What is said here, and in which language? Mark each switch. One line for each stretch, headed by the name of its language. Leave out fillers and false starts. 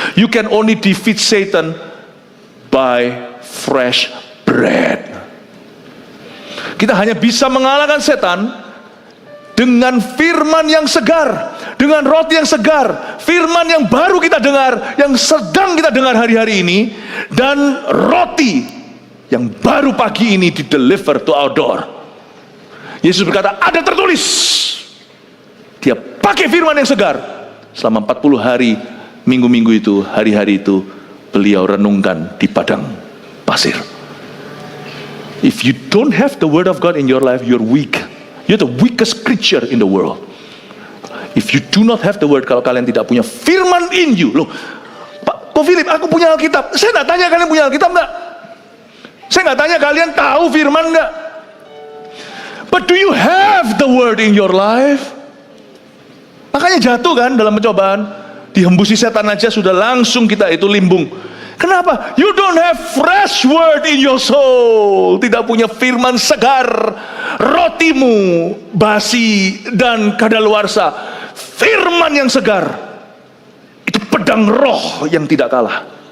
English: You can only defeat Satan by fresh bread.
Indonesian: Kita hanya bisa mengalahkan setan dengan firman yang segar, dengan roti yang segar, firman yang baru kita dengar, yang sedang kita dengar hari-hari ini, dan roti yang baru pagi ini di
English: deliver to our door.
Indonesian: Yesus berkata, ada tertulis. Dia pakai firman yang segar. Selama 40 hari, minggu-minggu itu, hari-hari itu, beliau renungkan di padang pasir.
English: If you don't have the word of God in your life, you're weak. You're the weakest creature in the world. If you do not have the word,
Indonesian: kalau kalian tidak punya firman
English: in you.
Indonesian: Loh, Pak Philip, aku punya Alkitab. Saya nggak tanya kalian punya Alkitab nggak? Saya nggak tanya kalian tahu firman nggak?
English: But do you have the word in your life?
Indonesian: Makanya jatuh kan dalam pencobaan. Dihembusi setan aja sudah langsung kita itu limbung. Kenapa?
English: You don't have fresh word in your soul.
Indonesian: Tidak punya firman segar. Rotimu basi dan kadaluarsa. Firman yang segar. Itu pedang roh yang tidak kalah.